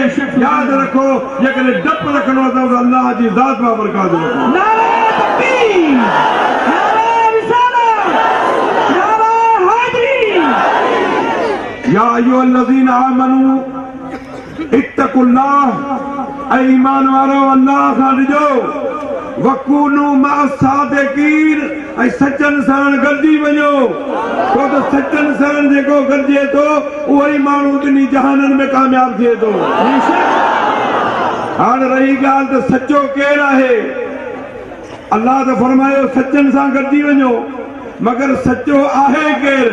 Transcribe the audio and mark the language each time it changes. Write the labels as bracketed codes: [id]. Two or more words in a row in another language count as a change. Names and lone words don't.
[sd] यादि रखो जेकॾहिं डपु रखणो अथव त अल्लाह जी ज़ात मां बरकात रखो। नारे तकबीर, नारे रिसालत, नारे हैदरी। [ar] يا أيها الذين آمنوا اتقوا الله, [sd] ऐं ईमान वारो अल्लाह खां ॾिजो। [ar] وكونوا مع الصادقين, [sd] ऐं सचनि सां गॾिजी वञो। छो त सचनि सां जेको गॾिजे थो उहो ई माण्हू ॿिन्ही जहाननि में कामयाब थिए थो। हाणे रही ॻाल्हि त सचो केरु आहे? अल्लाह त फरमायो सचनि सां गॾिजी वञो, मगर सचो आहे केरु?